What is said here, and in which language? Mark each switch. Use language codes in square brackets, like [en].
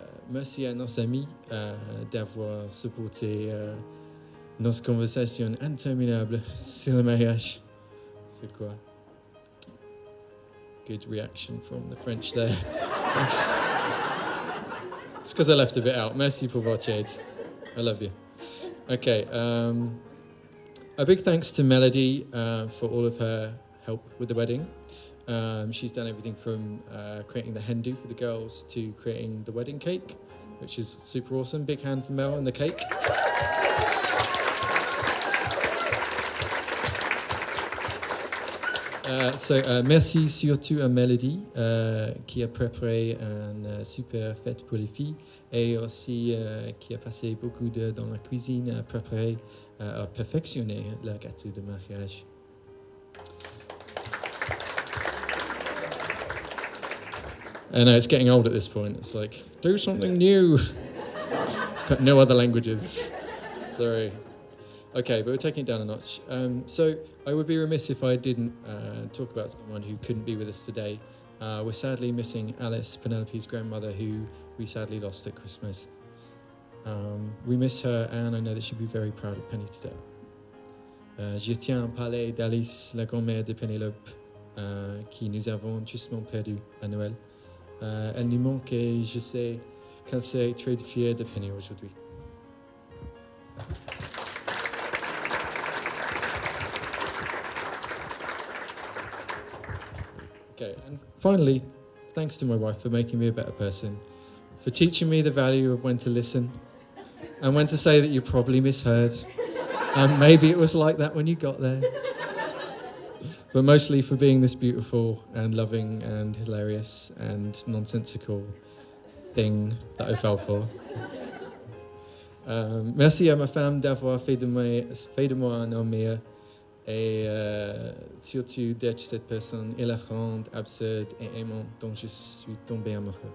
[fr] Merci à nos amis d'avoir supporté nos conversations interminables sur le mariage. C'est quoi? [en] Good reaction from the French there. Thanks. It's because I left a bit out. [fr] Merci pour votre aide. [en] I love you. Okay. A big thanks to Melody for all of her help with the wedding. She's done everything from creating the hen do for the girls to creating the wedding cake, which is super awesome. Big hand for Mel and the cake. [fr] Merci surtout à Melody qui a préparé une super fête pour les filles et aussi qui a passé beaucoup de dans la cuisine à préparer, à perfectionner le gâteau de mariage. [en] I know it's getting old at this point. It's like, do something new. Got no other languages. Sorry. Okay, but we're taking it down a notch. So I would be remiss if I didn't talk about someone who couldn't be with us today. We're sadly missing Alice, Penelope's grandmother, who we sadly lost at Christmas. We miss her, and I know that she'll be very proud of Penny today. [fr] Je tiens à parler d'Alice, la grand-mère de Pénélope, qui nous avons justement perdu à Noël. Elle nous manque et je sais qu'elle serait très fière de Penny aujourd'hui. [en] Okay, and finally, thanks to my wife for making me a better person, for teaching me the value of when to listen and when to say that you probably misheard, and maybe it was like that when you got there. But mostly for being this beautiful and loving and hilarious and nonsensical thing that I fell for. [fr] Merci à ma femme d'avoir fait de moi un homme meilleur et surtout d'être cette personne hilarante, absurde et aimante dont je suis tombé amoureux.